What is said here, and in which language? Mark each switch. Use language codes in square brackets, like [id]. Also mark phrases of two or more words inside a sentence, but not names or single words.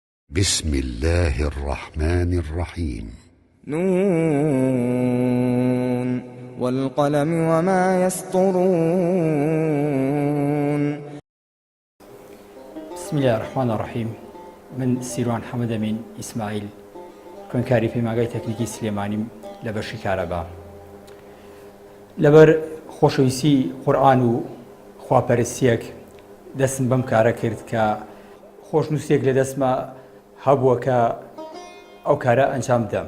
[ar] بسم الله الرحمن الرحيم نون والقلم وما يسطرون. بسم الله الرحمن الرحيم. [ckb] من سیروان حەمەد ئەمین ئیسماعیل خوێندکاری پەیمانگای تەکنیکی سلێمانیم لە بەشی کارەبا. لەبەر خۆشەویستی قورئان و خواپەرستیەک دەستم بەم کارە کرد کە خۆشنووسێک لە دەستمە هەبووە کە ئەو کارە ئەنجام بدەم.